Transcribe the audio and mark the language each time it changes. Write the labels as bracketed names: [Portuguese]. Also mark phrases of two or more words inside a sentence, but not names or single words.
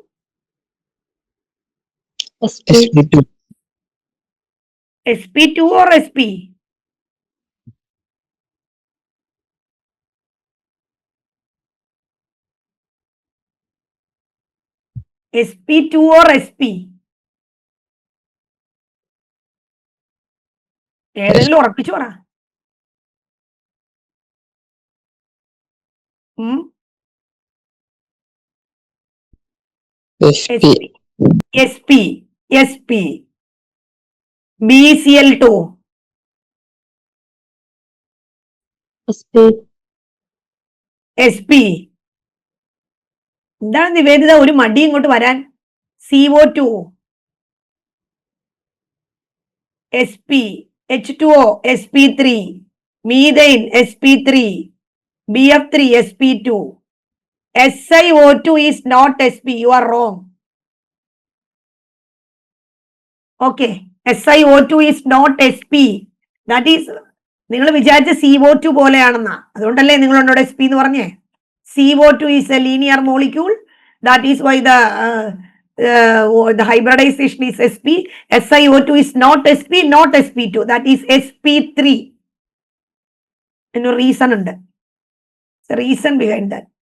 [English] sp2. sp2 or sp? sp2 or sp? [Malayalam] ഏതെങ്കിലും ഉറപ്പിച്ചു പറ. [English] sp BCl2 sp. [Malayalam] എന്താണ് നിവേദിത ഒരു മടി ഇങ്ങോട്ട് വരാൻ? [English] CO2 sp, H2O sp3, methane sp3, BF3 sp2. SiO2 is not sp. You are wrong. Okay, SiO2 is not sp. That is, [Malayalam] നിങ്ങൾ വിചാരിച്ച CO2 പോലെയാണെന്നാ, അതുകൊണ്ടല്ലേ നിങ്ങൾ എന്നോട് sp എന്ന് പറഞ്ഞേ. [English] CO2 is a linear molecule. That is why the hybridization is sp. SiO2 is not sp, not sp2. That is sp3. [Malayalam] എന്നൊരു reason ഉണ്ട്. [English] The reason behind that.